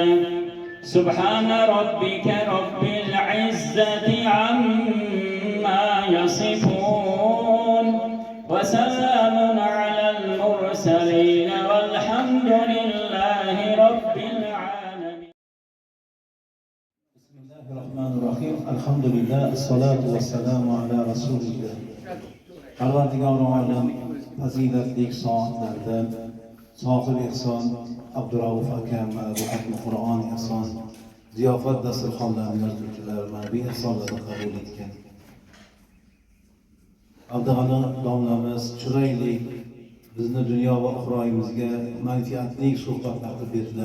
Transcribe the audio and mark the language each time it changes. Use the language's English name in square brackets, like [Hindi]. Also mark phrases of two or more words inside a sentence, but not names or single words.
[Arabic] سبحان ربك رب العزة عما يصفون وسلام على المرسلين والحمد لله رب العالمين. بسم الله الرحمن الرحيم. الحمد لله الصلاة والسلام على رسول الله. [Uzbek] Parvardigor olam fazilatli soatlardan sohib ehson Abdurauf akam va ruhatli Qur'on ehson ziyofat dasturxonlarini yozuvchilar ma'naviy ehsonlarni qabul etgan. Abdug'ani domlamiz chiroyli bizni dunyo va uxroyimizga manfaatli suhbatlar qilib berdilar.